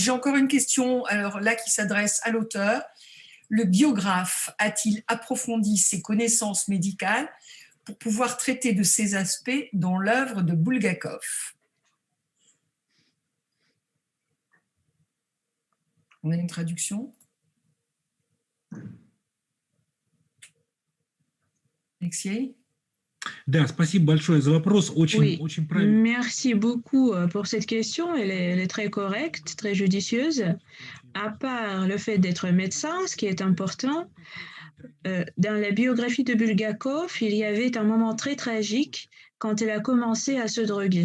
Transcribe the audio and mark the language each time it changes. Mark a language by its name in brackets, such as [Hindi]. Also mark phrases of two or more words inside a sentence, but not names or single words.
[French] J'ai encore une question, alors là, qui s'adresse à l'auteur. Le biographe a-t-il approfondi ses connaissances médicales pour pouvoir traiter de ces aspects dans l'œuvre de Bulgakov? On a une traduction? Alexei? [Russian] Да, спасибо большое за вопрос. Очень, [French] Oui, [Russian] очень правильный. [French] merci beaucoup pour cette question. Elle est très correcte, très judicieuse. À part le fait d'être médecin, ce qui est important, dans la biographie de Bulgakov, il y avait un moment très tragique quand il a commencé à se droguer.